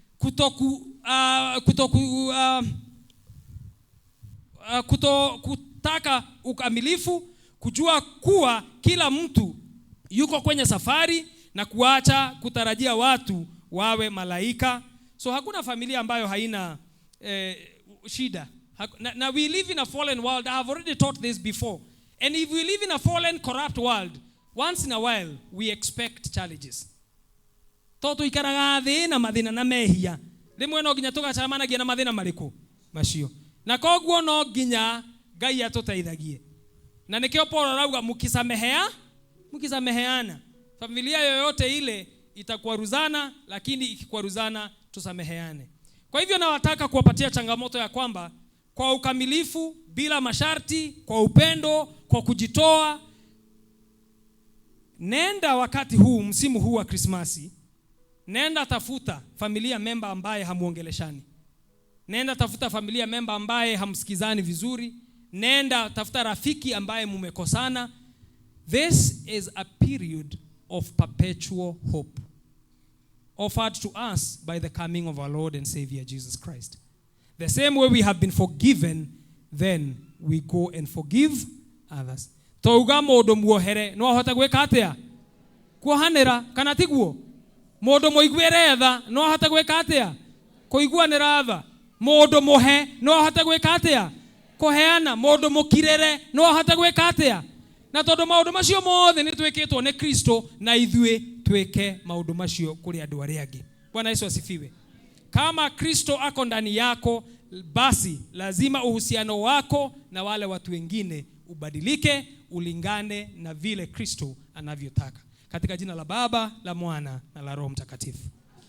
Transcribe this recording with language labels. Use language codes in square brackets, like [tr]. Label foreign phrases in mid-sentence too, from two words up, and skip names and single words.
[sw] Kutaka ukamilifu, kujua kuwa kila mtu yuko kwenye safari, na kuacha kutarajia watu wawe malaika. So hakuna familia ambayo haina shida. [en] Na we live in a fallen world. I have already taught this before. And if we live in a fallen, corrupt world, once in a while we expect challenges. [ki] Toto ikaraga thĩ na mathĩna na mehia. Rĩmwe no nginya tũgacamanagia na mathĩna marĩkũ macio. Na koguo no nginya Ngai atũteithagie. Na nikio Paul arauga mkisameheana. [sw] Familia yoyote ile itakwaruzana, lakini ikikwaruzana tusameheane. Kwa hivyo nawataka kuwapatia changamoto ya kwamba kwa ukamilifu, bila masharti, kwa upendo, kwa kujitoa, nenda wakati huu, msimu huu wa Krismasi, nenda tafuta familia member ambaye hamuongeleshani. Nenda tafuta familia member ambaye hamsikizani vizuri. Nenda tafuta rafiki ambaye mumekosana. [en] This is a period of perpetual hope offered to us by the coming of our Lord and Savior Jesus Christ. The same way we have been forgiven, then we go and forgive others. [ki] Touga modo muohere no ahota gweka atia? Kuhanira kana tiguo? Modo moigwere tha no ahota gweka atia? Kuiguanira tha. Modo mohe no ahota gweka atia? Kuheana. Modo mukirere no ahota gweka atia? Na tondu maundu macio mothe ni twikitwo ni Kristo, na ithue tweke maundu macio kuri andu aria angi. [sw] Bwana Yesu asifiwe. Kama Kristo ako ndani yako, basi lazima uhusiano wako na wale watu wengine ubadilike, ulingane na vile Kristo anavyotaka. Katika jina la Baba, la Mwana na la Roho Mtakatifu.